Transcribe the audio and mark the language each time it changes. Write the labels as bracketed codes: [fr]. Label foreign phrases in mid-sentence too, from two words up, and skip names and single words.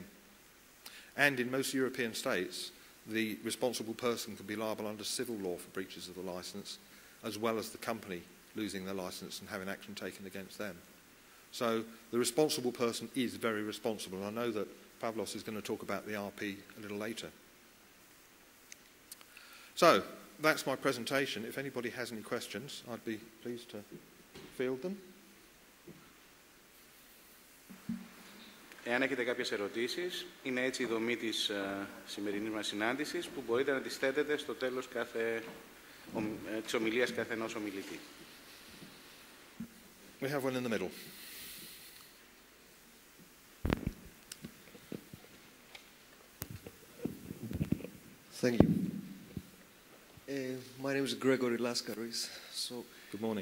[en] And in most European states, the responsible person can be liable under civil law for breaches of the licence, as well as the company losing their licence and having action taken against them. So the responsible person is very responsible. I know that Pavlos is going to talk about the RP a little later. So that's my presentation. If anybody has any questions, I'd be pleased to field them. [el] Εάν έχετε κάποιες ερωτήσεις, είναι έτσι η δομή της σημερινής μας συνάντησης, που μπορείτε να τις θέτετε στο τέλος της ομιλίας καθενός ομιλητή. [en] We have one in the middle. Thank you. My name is Gregory Laskaris. So, Good morning.